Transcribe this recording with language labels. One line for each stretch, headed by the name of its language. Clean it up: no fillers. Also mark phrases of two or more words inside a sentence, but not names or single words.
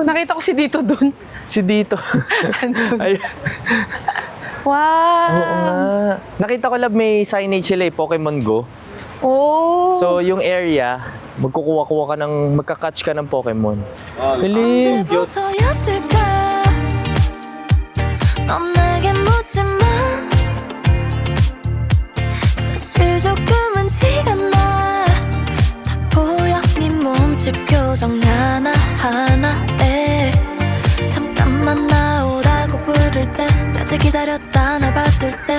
Filipino: Nakita ko si Dito doon. Si Dito. Ay, Wow. oo nga. Nakita ko Lab, may signage sila Pokemon Go. Oh. So, yung area, magkakatch ka ng Pokemon. Galing.
Korean: 언제부터였을까 넌 내게 묻지만 사실 조금은 티가 나다 보여 네 몸짓 표정 하나하나에 잠깐만 나오라고 부를 때까지 기다렸다 날 봤을 때